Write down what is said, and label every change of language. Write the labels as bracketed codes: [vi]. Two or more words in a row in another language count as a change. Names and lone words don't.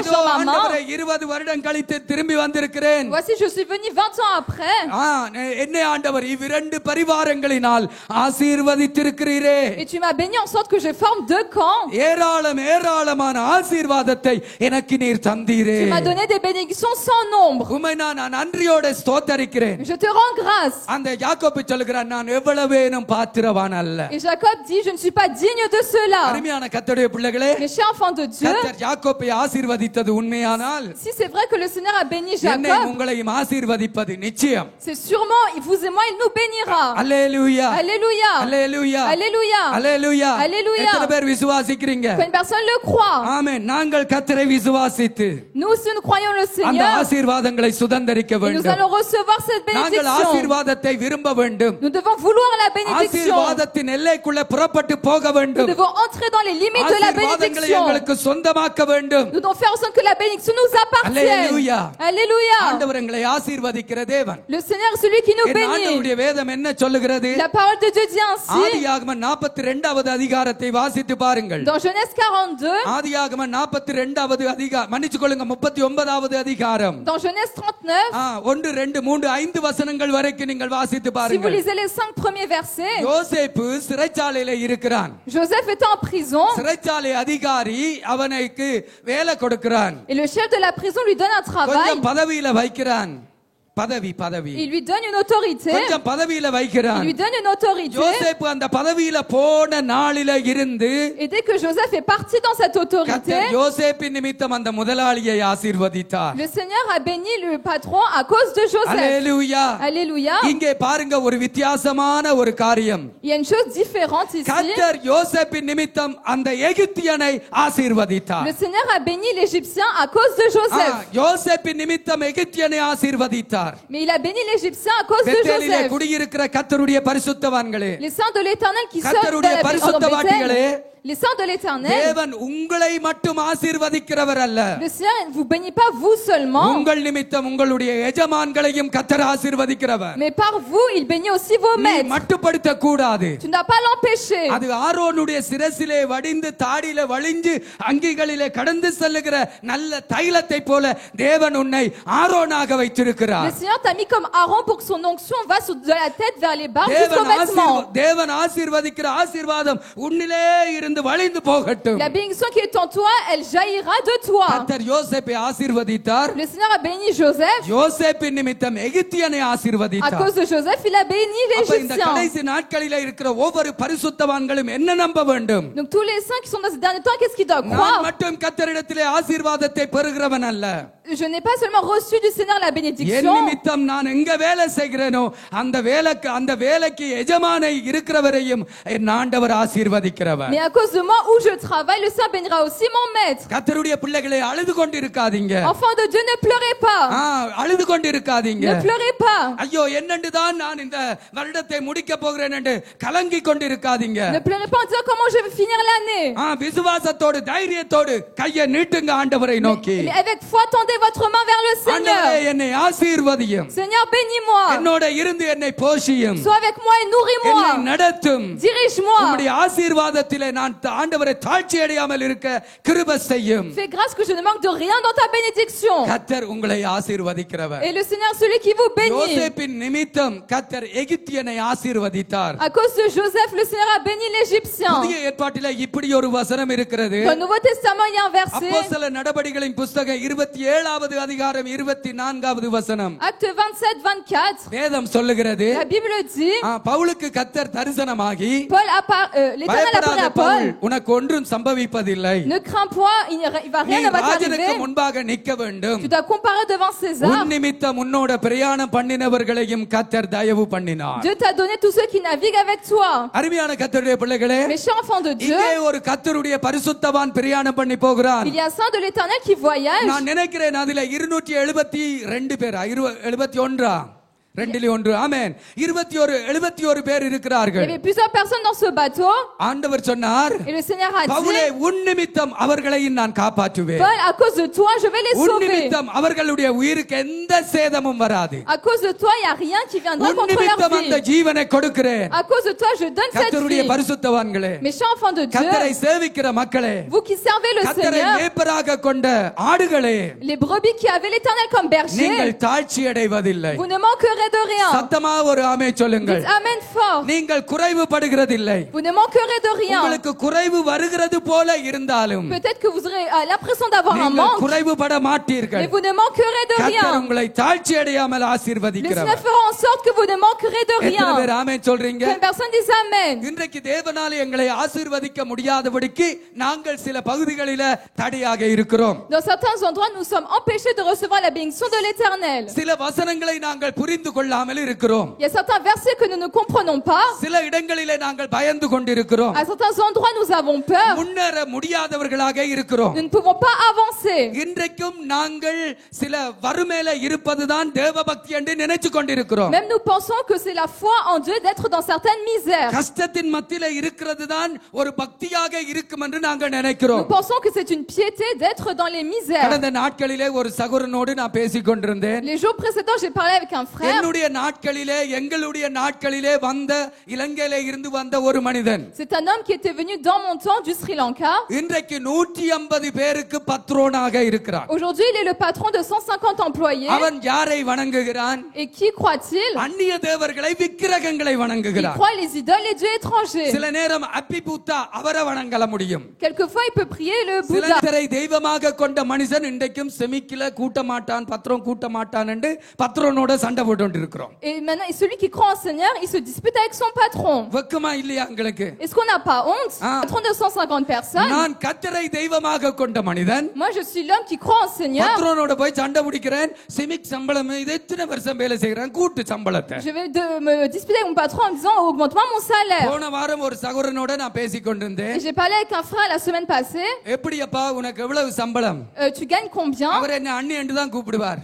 [ta] இதோ [fr] dans ma main. [ta] ஆண்டவரே 20 வருடம் கழித்து திரும்பி வந்திருக்கிறேன். [fr] Voici, je suis venu 20 ans après. [ta] என்னை ஆண்டவர் இவ்விரண்டு பரிவாரங்களினால் ஆசீர்வதித்திருக்கிறீரே. [fr] Et tu m'as béni en sorte que je forme 2 camps. [ta] ஏராளமான ஆசீர்வாதம் ஆசீர்வாதத்தை எனக்கு நீர் தந்தீரே. [fr] Tu m'as donné des bénédictions sans nombre. [ta] உம்மை நான் நன்றியோடு ஸ்தோத்தரிக்கிறேன். [fr] Je te rends grâce. [ta] அந்த யாக்கோபு சொல்கிறான், நான் எவ்வளவேனும் பாத்திரவான் அல்ல. [fr] Et Jacob dit, je ne suis pas digne de cela. [ta] அருமையான கர்த்தருடைய பிள்ளைகளே, [fr] Mes chers enfants de Dieu, [ta] கர்த்தர் யாக்கோபை ஆசீர்வதித்தது உண்மையானால் [fr] si c'est vrai que le Seigneur a béni [ta] என்னை [fr] Jacob, [ta] உங்களையும் ஆசீர்வதிப்பது நிச்சயம். [fr] c'est sûrement, vous et moi, il nous bénira. [ta] அல்லேலூயா, [fr] Alléluia. [ta] அல்லேலூயா, [fr] Alléluia. [ta] அல்லேலூயா. [fr] Alléluia. [ta] எத்தனை பேர் விசுவாசிக்கிறீங்க? [fr] Quand une personne le croit, [ta] ஆமென். நாங்கள் கர்த்தரை விசுவாசித்து [fr] nous aussi nous croyons le [ta] அந்த [fr] Seigneur, [ta] ஆசீர்வாதங்களை சுதந்தரிக்க [fr] et nous [ta] வேண்டும். [fr] allons recevoir cette [ta] நாங்கள் [fr] bénédiction. [ta] ஆசீர்வாதத்தை விரும்ப வேண்டும். [fr] Nous devons vouloir la bénédiction. [ta] ஆசீர்வாதத்தின் எல்லைக்குள்ள புறப்பட்டு போக [fr] Nous [ta] வேண்டும். [fr] devons entrer dans les limites de la [ta] ஆசீர்வாதங்களை [fr] bénédiction. [ta] எங்களுக்கு சொந்தமாக்க வேண்டும். [fr] Nous devons faire en sorte que la bénédiction nous appartienne. Alléluia. Alléluia. [ta] ஆண்டவர் எங்களை ஆசீர்வதிக்கிற தேவன். [fr] Le Seigneur est celui qui nous [ta] என் [fr] bénit. [ta] ஆண்டவருடைய வேதம் என்ன சொல்லுகிறது? [fr] La parole de Dieu dit ainsi, [ta] ஆதியாகமம் 42வது அதிகாரத்தை வாசித்து பாருங்கள். [fr] dans Genèse 42, [ta] ஆதியாகமம் 42வது அதிகாரம், மன்னிச்சு கொள்ளுங்க, 39வது அதிகாரம். [fr] dans Genèse 39, [ta] 1 2 3 5 வசனங்கள் வரைக்கும் நீங்கள் வாசித்து [fr] si vous [ta] பாருங்கள். [fr] lisez les 5 premiers versets, [ta] யோசேப்பு சிறைச்சாலையில இருக்கிறான். [fr] Joseph était en prison [ta] சிறைச்சாலை அதிகாரி அவனுக்கு வேலை கொடுக்கிறான். [fr] et le chef de la prison lui donne un travail. [ta] கொஞ்சம் பதவியில வைக்கிறான். பதவி [fr] Il lui donne une autorité. [ta] கொஞ்சம் பதவியில [fr] Il [ta] வைக்கிறான். [fr] lui donne une autorité. [ta] யோசேப்பு அந்த பதவியில போன நாளில இருந்து [fr] Et dès que Joseph est parti dans cette autorité, [ta] கர்த்தர் யோசேப்பின் நிமித்தம் அந்த முதலாளியை ஆசீர்வதித்தார். [fr] le Seigneur a béni le patron à cause de Joseph. [ta] அல்லேலூயா. [fr] Alléluia. [ta] இங்கே பாருங்க ஒரு வித்தியாசமான ஒரு காரியம். [fr] Il y a une chose différente ici. [ta] கர்த்தர் யோசேப்பின் நிமித்தம் அந்த எகிப்தியனை ஆசீர்வதித்தார். [fr] Le Seigneur a béni l'Égyptien à cause de Joseph. [ta] யோசேப்பின் நிமித்தம் எகிப்தியனை ஆசீர்வதித்தார். [fr] Mais il a béni l'Égyptien à cause de [ta] பெத்தேலிலே [fr] Joseph. [ta] குடியிருக்கிற கர்த்தருடைய பரிசுத்தவான்களே, [fr] Les saints de l'Éternel qui sortent [ta] கர்த்தருடைய [fr] de la [ta] பரிசுத்தவான்களே, [fr] les saints de l'Éternel. [ta] தேவன் உங்களை மட்டும் ஆசீர்வதிக்கிறவர் அல்ல. [fr] Le Seigneur ne vous bénit pas vous seulement, [ta] உங்கள் நிமித்தம் உங்களுடைய எஜமான்களையும் கர்த்தர் ஆசீர்வதிக்கிறவர். [fr] mais par vous, il bénit aussi vos [ta] நீ [fr] maîtres. [ta] மட்டுப்படுத்த கூடாது. [fr] Tu ne dois pas l'empêcher. [ta] அது ஆரோனுடைய சிரசிலே வடிந்து தாடியிலே வழிஞ்சு அங்கிகளிலே கடந்து செல்லுகிற நல்ல தைலத்தை போல தேவன் உன்னை ஆரோனாக வைத்திருக்கிறார். [fr] Le Seigneur t'a mis comme Aaron pour que son onction va de la tête vers les barbes jusqu'aux vêtements. [ta] தேவன் ஆசீர்வதிக்கிற ஆசீர்வாதம் உன்னிலே இருந்து வழிந்து போகட்டும். [fr] La bénédiction qui est en toi, elle jaillira de toi. [ta] கர்த்தர் யோசேப்பை ஆசீர்வதித்தார். [fr] Le Seigneur a béni Joseph. [ta] யோசேப்பின் நிமித்தம் எகிப்தியனை [fr] À [ta] ஆசீர்வதித்தார். [fr] cause de Joseph, il a béni [ta] அப்ப இந்த [fr] l'Égyptien. [ta] கடைசி நாட்களிலே இருக்கிற ஒவ்வொரு பரிசுத்தவான்களும் என்ன நம்ப வேண்டும்? [fr] Donc tous les saints qui sont dans ces derniers temps, qu'est-ce qu'ils doivent [ta] நான் [fr] croire? [ta] மட்டும் கர்த்தரிடத்திலே ஆசீர்வாதத்தை பெறுகிறவன் அல்ல. [fr] Je n'ai pas seulement reçu du Seigneur la [ta] என் [fr] bénédiction, [ta] நிமித்தம் நான் எங்க வேலை செய்கிறேனோ அந்த வேலைக்கு எஜமானை இருக்கிறவரையும் என் ஆண்டவர் ஆசீர்வதிக்கிறவர். [fr] mais à cause de moi où je travaille, le Seigneur bénira aussi mon maître. [ta] கர்த்தருடைய பிள்ளைகளே, அழுது கொண்டிருக்காதீங்க. [fr] Enfants de Dieu, ne pleurez pas. [ta] அழுது கொண்டிருக்காதீங்க. [fr] Ne pleurez pas. [ta] ஐயோ என்னண்டு தான் நான் இந்த வருடத்தை முடிக்க போகிறேன் என்று கலங்கி கொண்டிருக்காதீங்க. [fr] Ne pleurez pas en disant comment je vais finir l'année. [ta] விசுவாசத்தோடு தைரியத்தோடு கையை நீட்டுங்க ஆண்டவரை நோக்கி. [fr] Mais avec foi, tendez votre main vers le [ta] ஆண்டவரே, [fr] Seigneur. [ta] என்னை ஆசீர்வதியும். [fr] Seigneur, bénis-moi. [ta] என்னோட இருந்து என்னை போஷியும். [fr] Sois avec moi et [ta] என்னை [fr] nourris-moi. [ta] நடத்தும். [fr] Dirige-moi. [ta] உம்முடைய ஆசீர்வாதத்திலே நான் ஆண்டவரை தாழ்ச்சி அடையாமல் இருக்க கிருபை செய்யும். [fr] Fais grâce que je ne manque de rien dans ta bénédiction. [ta] கர்த்தர் உங்களை ஆசீர்வதிக்கிறவர். [fr] Et le Seigneur, celui qui vous bénit. [ta] யோசேப்பின் நிமித்தம் கர்த்தர் எகிப்தியனை ஆசீர்வதித்தார். [fr] À cause de Joseph, le Seigneur a béni l'Égyptien. [ta] புதிய ஏற்பாட்டிலே இப்படி ஒரு வசனம் இருக்கிறது. [fr] Dans le Nouveau Testament, il y a un verset. [ta] அப்போஸ்தல நடபடிகளின் புத்தகம் 27வது அதிகாரம் 24வது வசனம். [fr] Acte 27-24. [ta] வேதம் சொல்லுகிறது, [fr] La Bible dit, [ta] பவுலுக்கு கர்த்தர் தரிசனமாகி, [fr] l'Éternel apparaît à Paul. [ta] உனக்கு ஒன்றும் சம்பவிப்பதில்லை. [fr] Ne crains point, il va [ta] நீ [fr] rien ne va [ta] ராஜனுக்கு [fr] t'arriver. [ta] முன்பாக நிற்க வேண்டும். [fr] Tu dois comparer devant César. [ta] உன் நிமித்தம் உன்னோட பிரயாணம் பண்ணினவர்களையும் கர்த்தர் தயவு பண்ணினார். [fr] Dieu t'a donné tous ceux qui naviguent avec toi. [ta] அருமையான கர்த்தருடைய பிள்ளைகளே, [fr] Mes chers enfants de Dieu, [ta] இங்கே ஒரு கர்த்தருடைய பரிசுத்தவான் பிரயாணம் பண்ணி போகிறான். [fr] il y a un saint de l'Éternel qui voyage. [ta] நான் நினைக்கிறேன் அதுல 272 பேர் 71 ரெண்டிலே ஒன்று. ஆமென். 71 பேர் [fr] Il y [ta] இருக்கிறார்கள். [fr] avait plusieurs personnes dans ce bateau. [ta] ஆண்டவர் சொன்னார், [fr] Et le Seigneur a [ta] பவுலே [fr] dit, [ta] உன் நிமித்தம் அவர்களையும் நான் காப்பாற்றுவேன். [fr] Paul, à cause de toi, je vais les [ta] உன் [fr] sauver. [ta] நிமித்தம் அவர்களுடைய உயிருக்கு எந்த சேதமும் வராது. [fr] À cause de toi, il n'y a rien qui viendra [ta] உன் [fr] contre leur [ta] நிமித்தம் அந்த [fr] vie. [ta] ஜீவனை கொடுக்கிறேன். [fr] À cause de toi, je donne cette [ta] கர்த்தருடைய [fr] vie. [ta] பரிசுத்தவான்களே, [fr] Mes chers enfants de Dieu, [ta] கர்த்தரை சேவிக்கிற மக்களே, [fr] vous qui servez le [ta] கர்த்தரை [fr] Seigneur, [ta] மேய்ப்பராக கொண்ட ஆடுகளே, [fr] les brebis qui avaient l'Éternel comme berger, [ta] நீங்கள் தாழ்ச்சி அடைவதில்லை. [fr] vous ne manquerez manquerez de rien. [ta] சத்தமா ஒரு ஆமென் சொல்லுங்கள். [fr] Dites Amen fort. [ta] நீங்கள் குறைவுபடுகிறதில்லை. [fr] Vous ne manquerez de rien. [ta] உங்களுக்கு குறைவு வருகிறது போல இருந்தாலும் [fr] Peut-être que vous aurez l'impression d'avoir un [ta] நீங்கள் [fr] manque, [ta] குறைவுபட மாட்டீர்கள். [fr] mais vous ne manquerez de [ta] கர்த்தர் [fr] rien. [ta] உங்களை தாழ்ச்சி அடையாமல் [fr] Le Seigneur [ta] ஆசீர்வதிக்கிறவர். [fr] fera en sorte que vous ne manquerez de [ta] எத்தனை பேர் [fr] rien. [ta] ஆமென் சொல்றீங்க? [fr] Que personne dise Amen. [ta] இன்றைக்கு தேவனாலே எங்களை ஆசீர்வதிக்க முடியாதபடிக்கு நாங்கள் சில பகுதிகளில தடையாக இருக்கிறோம். [fr] Dans certains endroits, nous sommes empêchés de recevoir la bénédiction de l'Éternel. [ta] சில வசனங்களை நாங்கள் புரிந்து கொள்ளாமல் இருக்கிறோம். [fr] Il y a certains versets que nous ne comprenons pas. [ta] சில இடங்களிலே நாங்கள் பயந்து கொண்டிருக்கிறோம். [fr] À certains endroits, nous avons peur. [ta] முன்னேற முடியாதவர்களாக இருக்கிறோம். [fr] Nous ne pouvons pas avancer. [ta] இன்றைக்கும் நாங்கள் சில வறுமையில இருப்பதுதான் தேவபக்தி என்று நினைச்சு கொண்டிருக்கிறோம். [fr] Même nous pensons que c'est la foi en Dieu d'être dans certaines misères. [ta] கஷ்டத்தின் மத்தியில இருக்கிறதுதான் ஒரு பக்தியாக இருக்கும் என்று நாங்கள் நினைக்கிறோம். [fr] Nous pensons que c'est une piété d'être dans les misères. [ta] கடந்த நாட்களிலே ஒரு சகோதரனோடு நான் பேசிக் கொண்டிருந்தேன். [fr] Les jours précédents, j'ai parlé avec un frère. [ta] என்னுடைய நாட்களிலே எங்களுடைய நாட்களிலே வந்த இலங்கையிலே இருந்து வந்த ஒரு மனிதன் [fr] C'est un homme qui était venu dans mon temps du Sri Lanka. [ta] இன்றைக்கு 150 பேருக்கு பத்ரோனாக இருக்கிறான். [fr] Aujourd'hui, il est le patron de 150 employés. [ta] அவன் யாரை வணங்குகிறான்? [fr] Et qui croit-il? [ta] அந்நிய தேவர்களை விக்கிரகங்களை [fr] Il [ta] வணங்குகிறான். [fr] croit les idoles et dieux étrangers. [ta] சில நேரம் அப்பிபூத்தா அவரை வணங்கல முடியும். [fr] Quelquefois, il peut prier le [ta] சில [fr] Bouddha. [ta] நேரை தெய்வமாக கொண்ட மனுஷன் இன்றைக்கும் செமிக்கில கூட்ட மாட்டான், பத்ரம் கூட்ட மாட்டான் என்று பத்ரோனோட சண்டை போட்டு இருக்கிறோம். [fr] Et maintenant, et celui qui croit en Seigneur, il se dispute avec son patron. [ta] வெக்கமா இல்லையா உங்களுக்கு? [fr] Est-ce qu'on n'a pas honte? Ah. Patron de 150 personnes. [ta] நான் கர்த்தரை தெய்வமாக கொண்ட மனிதன். [fr] Moi, je suis l'homme qui croit en Seigneur. [ta] பத்ரோனோட போய் சண்டை பிடிக்கிறேன். செமிக் சம்பளம் இது எத்தனை வருஷம் வேலை செய்கிறேன், கூட்டு சம்பளத்தை. [fr] Je vais me disputer avec mon patron en me disant augmente-moi mon salaire. [ta] போன வாரம் ஒரு சகோதரனோட நான் பேசிக் கொண்டிருந்தேன். [fr] Et j'ai parlé avec un frère la semaine passée. [ta] எப்படியப்பா உனக்கு எவ்வளவு சம்பளம்? [fr] Tu gagnes combien? [ta] அவர் என்ன அண்ணி என்று தான் கூப்பிடுவார்.